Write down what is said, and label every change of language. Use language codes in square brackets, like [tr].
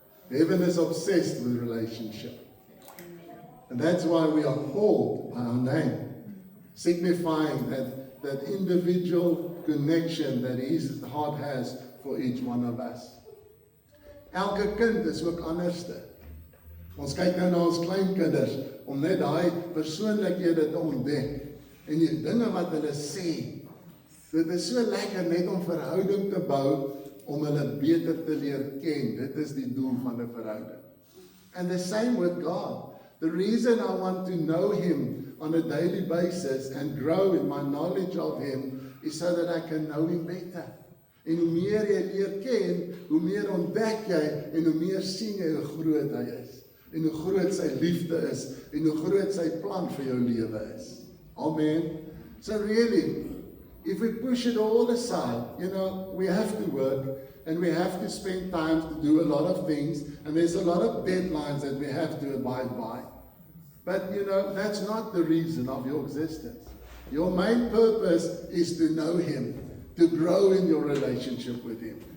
[en] Heaven is obsessed with relationship. And that's why we are called by our name, signifying that individual connection that His heart has for each one of us. [af] Elke kind is ook anderste. Ons kyk nou na ons kleinkinders, om net daai persoonlikhede te ontdek, en die dinge wat hulle sê. Dit is so lekker net om verhouding te bou, om hulle beter te leer ken. Dit is die doel van 'n verhouding. [en] And the same with God. The reason I want to know Him on a daily basis and grow in my knowledge of Him is so that I can know Him better. [af] En hoe meer jy leer ken, hoe meer ontdek jy en hoe meer sien jy hoe groot Hy is. En hoe groot sy liefde is en hoe groot sy plan vir jou lewe is. Amen. [en] So really, if we push it all aside, we have to work and we have to spend time to do a lot of things, and there's a lot of deadlines that we have to abide by. But that's not the reason of your existence. Your main purpose is to know Him, to grow in your relationship with Him.